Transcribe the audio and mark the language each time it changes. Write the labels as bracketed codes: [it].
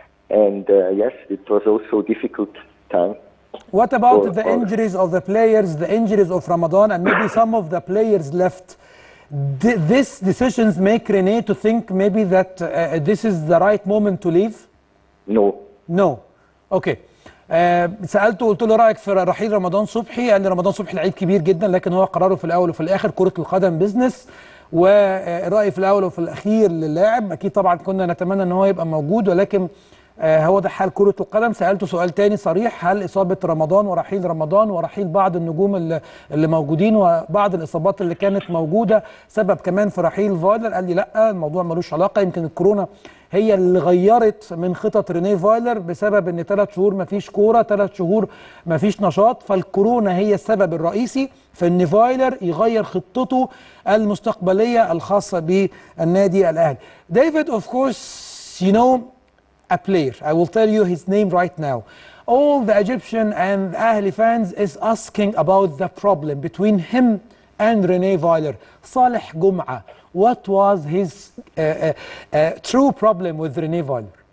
[en] and yes, it was also a difficult time. What about the injuries of the players, the injuries of Ramadan, and maybe some of the players left? These decisions make René to think maybe that this is the right moment to leave? No. No. Okay. [ar] سألته قلت له رأيك في رحيل رمضان صبحي، قال لي رمضان صبحي لعيب كبير جدا لكن هو قراره في الأول وفي الآخر، كرة القدم بيزنس، ورأيي في الأول وفي الأخير للاعب. أكيد طبعا كنا نتمنى أن هو يبقى موجود، ولكن هو ده حال كرة القدم. سألته سؤال تاني صريح، هل إصابة رمضان ورحيل بعض النجوم اللي موجودين وبعض الإصابات اللي كانت موجودة سبب كمان في رحيل فايلر؟ قال لي لا، الموضوع ملوش علاقة، يمكن الكورونا هي اللي غيرت من خطط رينيه فايلر بسبب ان 3 شهور مفيش كوره، 3 شهور مفيش نشاط، فالكورونا هي السبب الرئيسي في ان فايلر يغير خطته المستقبليه الخاصه بالنادي الاهلي. [en] ديفيد, of course, you know a player. I will tell you his name right now. All the Egyptian and Ahli fans is asking about the problem between him and René Failer. Saleh Jum'a. What was his true problem with René Failer?